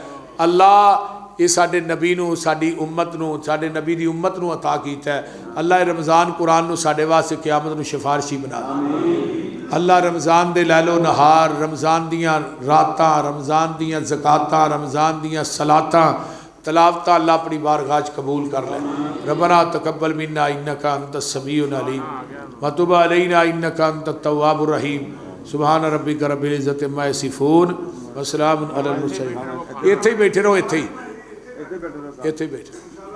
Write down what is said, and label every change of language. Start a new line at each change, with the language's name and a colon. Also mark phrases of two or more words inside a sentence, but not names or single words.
Punjabi: ਅੱਲਾਹ ਯੇ ਸਾਡੇ ਨਬੀ ਨੂੰ ਸਾਡੀ ਉੱਮਤ ਨੂੰ ਸਾਡੇ ਨਬੀ ਦੀ ਉੱਮਤ ਨੂੰ ਅਤਾ ਕੀਤਾ ਹੈ। ਅੱਲਾਹ ਰਮਜ਼ਾਨ ਕੁਰਾਨ ਨੂੰ ਸਾਡੇ ਵਾਸਤੇ ਕਿਆਮਤ ਨੂੰ ਸਿਫ਼ਾਰਸ਼ੀ ਬਣਾ। ਅੱਲਾਹ ਰਮਜ਼ਾਨ ਦੇ ਲੈਲੋ ਨਹਾਰ, ਰਮਜ਼ਾਨ ਦੀਆਂ ਰਾਤਾਂ, ਰਮਜ਼ਾਨ ਦੀਆਂ ਜ਼ਕਾਤਾਂ, ਰਮਜ਼ਾਨ ਦੀਆਂ ਸਲਾਤਾਂ ਤਲਾਵਤਾਂ ਅੱਲਾਹ ਅਪਣੀ ਬਾਰਗਾਹ ਚ ਕਬੂਲ ਕਰ ਲੇ।
Arabic: ربنا تقبل منا إنك أنت السميع العليم وتب علينا إنك أنت التواب الرحيم. سبحان ربك رب العزة عما يصفون وسلام على المرسلين.
Punjabi: ਇੱਥੇ ਹੀ ਬੈਠੇ ਰਹੋ, ਇੱਥੇ ਹੀ ਬੈਠੇ।